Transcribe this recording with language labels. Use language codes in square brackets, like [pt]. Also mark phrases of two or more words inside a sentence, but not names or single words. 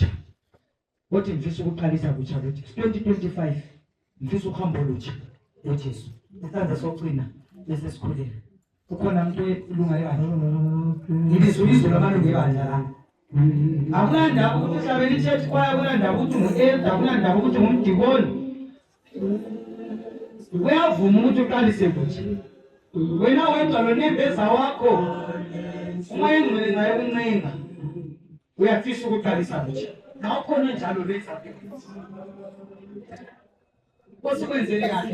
[nd] Othi ngifisa ukuqalisa kutsha lo Jesu. 2025 ngifisa ukuhamba olutsha lo Jesu. Isandla sokugcina bese sikhulela. Ukhona umuntu ilunga lebandla? Ngibizwe labantu ngebandla la. Akulanda ukuthi uhlabele ichurch choir, akulanda ukuthi ungu-elder, akulanda ukuthi ungumdikoni. Uyavuma ukuthi uqalise kutsha. Wena wenza lo nembeza wakho. Uma engcwele naye uncenga. Uyafisa ukuqalisa kutsha. Awukhona njalo leza. Inkosi kwenzele kahle.